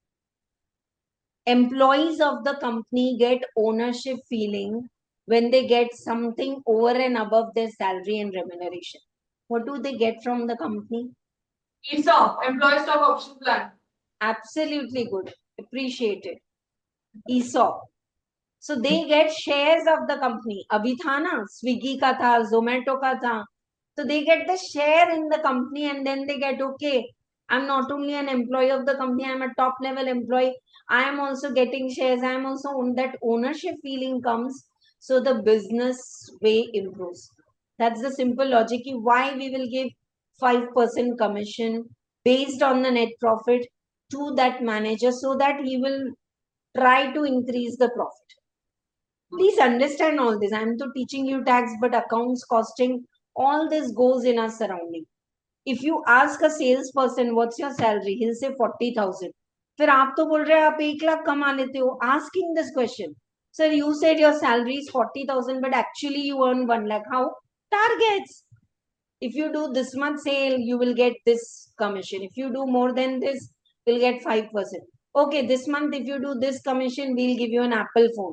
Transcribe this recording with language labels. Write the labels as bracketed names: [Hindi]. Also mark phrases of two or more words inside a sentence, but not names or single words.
[English] Employees of the company get ownership feeling when they get something over and above their salary and remuneration. What do they get from the company? ESOP, employee stock option plan. Absolutely good. Appreciated. ESOP. So they get shares of the company. [Hindi] Abhi tha na, Swiggy ka tha, Zomato ka tha. [English] So they get the share in the company and then they get, okay, I'm not only an employee of the company, I'm a top level employee. I am also getting shares. I am also on that ownership feeling comes. So the business way improves. That's the simple logic. Why we will give 5% commission based on the net profit to that manager so that he will try to increase the profit. Please understand all this. I'm to teaching you tax, but accounts, costing, all this goes in our surrounding. If you ask a salesperson, what's your salary? He'll say 40,000. [Hindi] फिर आप तो बोल रहे हैं आप 1 लाख कमा लेते हो. [English] Asking this question. Sir, you said your salary is 40,000, but actually you earn 1 lakh. How? Targets. If you do this much sale, you will get this commission. If you do more than this, you'll get 5%. Okay, this month, if you do this commission, we'll give you an Apple phone.